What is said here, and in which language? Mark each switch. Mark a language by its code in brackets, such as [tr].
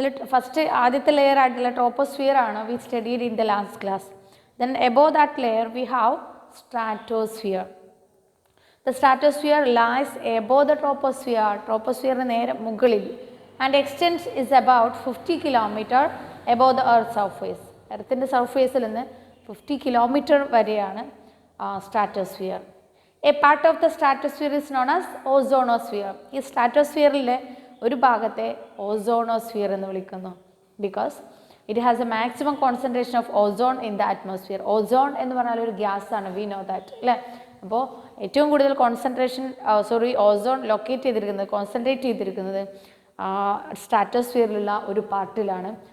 [en] First [ml] ആദ്യത്തെ layer ആയിട്ടുള്ള [en] troposphere ആണ് we studied in the last class. Then above that layer we have stratosphere. The stratosphere lies above the troposphere. Troposphere [ml] നേരെ മുകളിൽ [en] and extends is about 50 km above the earth's surface. [ml] എർത്തിൻ്റെ സർഫേസിൽ നിന്ന് 50 km വരെയാണ് stratosphere. [en] A part of the stratosphere is known as ozonosphere. [ml] ഈ സ്ട്രാറ്റോസ്ഫിയറിലെ ഒരു ഭാഗത്തെ ഓസോണോസ്ഫിയർ എന്ന് വിളിക്കുന്നു [en] Because it has a maximum concentration of ozone in the atmosphere. [ml] Ozone എന്ന് പറഞ്ഞാൽ ഒരു ഗ്യാസ് ആണ്, വി നോ ദാറ്റ് അല്ലേ. അപ്പോൾ ഏറ്റവും കൂടുതൽ ഓസോൺ കോൺസെൻട്രേറ്റ് ചെയ്തിരിക്കുന്നത് സ്ട്രാറ്റോസ്ഫിയറിലുള്ള ഒരു പാർട്ടിലാണ്.